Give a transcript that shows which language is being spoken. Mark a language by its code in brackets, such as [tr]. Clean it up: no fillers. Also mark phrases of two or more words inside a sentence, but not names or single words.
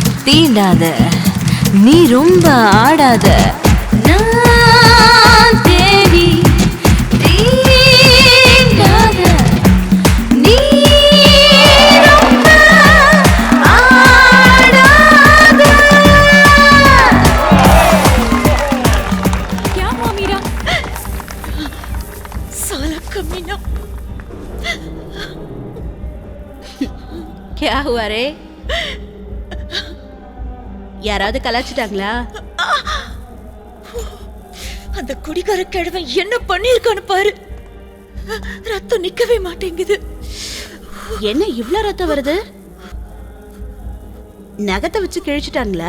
[ta] தீண்டாத, நீ ரொம்ப ஆடாத, நான் தேடி தீண்டாத, நீ ரொம்ப ஆடாத. [hi] क्या हुआ मीरा? साला कमीना। क्या हुआ रे? [ta] யாராவது கலாச்சிட்டாங்களா? அந்த குடிகார கிழவன் என்ன பண்ணிருக்கான்னு பாரு. ரத்தம் நிக்கவே மாட்டேங்குது. என்ன இவ்ளோ ரத்தம் வருது? நகத்தை வச்சு கிழிச்சிட்டாங்களா?